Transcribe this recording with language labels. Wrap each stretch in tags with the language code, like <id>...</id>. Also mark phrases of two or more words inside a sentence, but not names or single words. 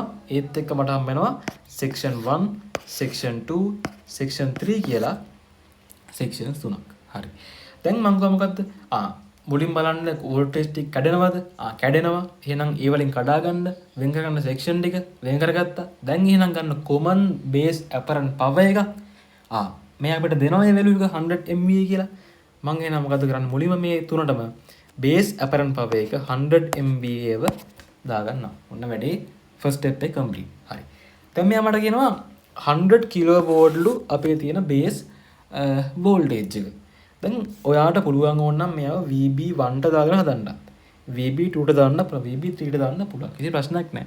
<si>ඒත් එක්ක මට හම්බ වෙනවා</si> <en>section 1, section 2, section 3</en> <si>කියලා sections 3ක්. හරි. දැන් මම ගම මොකද්ද? මුලින් බලන්න voltage ටික කැඩෙනවද? කැඩෙනවා. එහෙනම් ඒ වලින් කඩා ගන්න වෙන් කරගන්න section ටික වෙන් කරගත්තා. දැන් එහෙනම් ගන්න</si> <en>common base apparent power</en> <si>එක. මේ අපිට දෙනවා මේ value එක 100 MVA කියලා. මම එහෙනම් මොකද කරන්නේ? මුලින්ම මේ තුනටම</si> <en>base apparent power</en> <si>එක 100 MVA ව දාගන්නවා. ඔන්න වැඩේ</si> <en>first step</en> <si>එක complete. හරි. දැන් මෙයා මට කියනවා 100 kilovolt ලු අපේ තියෙන</si> <en>base voltage</en> <si>එක. දැන් ඔයාට පුළුවන් ඕනනම් මෙයාව VB1 ට දාගෙන හදන්න. VB2 ට දාන්න පුළුවන්. VB3 ට දාන්න පුළුවන්. කිසි ප්‍රශ්නයක් නැහැ.</si>